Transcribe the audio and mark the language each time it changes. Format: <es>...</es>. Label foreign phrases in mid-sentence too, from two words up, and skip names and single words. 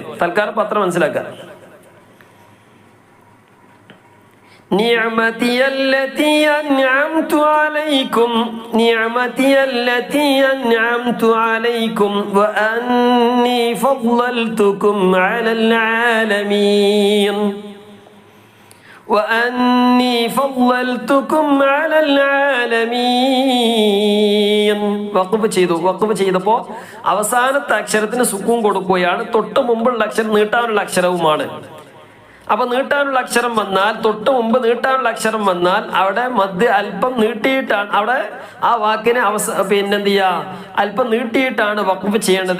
<ml>തൽക്കാലം പത്രം മനസ്സിലാക്കുക.</ml> <ar>نعمتي التي أنعمت عليكم. نعمتي التي أنعمت عليكم وأني فضلتكم على العالمين. وأني فضلتكم على العالمين.</ar> <ml>വഖഫ് ചെയ്തു. വഖഫ് ചെയ്തപ്പോൾ അവസാനത്തെ അക്ഷരത്തിന് സുക്കൂൻ കൊടുക്കുകയാണ്. തൊട്ട് മുമ്പുള്ള അക്ഷരം നീട്ടാനുള്ള അക്ഷരവുമാണ്. അപ്പൊ നീട്ടാനുള്ള അക്ഷരം വന്നാൽ, തൊട്ട് മുമ്പ് നീട്ടാനുള്ള അക്ഷരം വന്നാൽ അവിടെ മദ് അല്പം നീട്ടിയിട്ടാണ്, അവിടെ ആ വാക്കിനെ പിന്നെന്ത് ചെയ്യാ, അല്പം നീട്ടിയിട്ടാണ് വഖഫ് ചെയ്യേണ്ടത്.</ml>